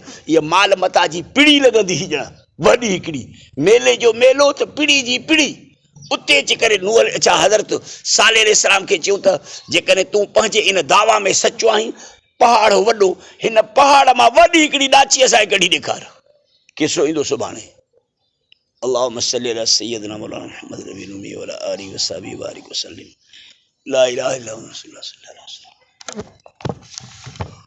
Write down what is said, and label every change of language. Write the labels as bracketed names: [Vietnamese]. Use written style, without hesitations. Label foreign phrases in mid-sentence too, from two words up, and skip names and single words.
[Sindhi] इहा माल मता जी पिड़ी लॻंदी हुई, ॼण वॾी हिकिड़ी, मेले जो मेलो त पिड़ी जी पिड़ी। उते अची करे नूह छा हज़रत साले अलैहिस्सलाम खे चयूं त जेकॾहिं तूं पंहिंजे इन दावा में सचो आहीं, पहाड़ वॾो, हिन पहाड़ मां वॾी हिकिड़ी ॾाची असांखे कढी ॾेखार। केतिरो ईंदो सुभाणे? [Arabic] اللهم صل على سيدنا مولانا محمد النبي الأمي وعلى آله وصحبه وبارك وسلم. لا إله إلا الله صلى الله عليه وسلم.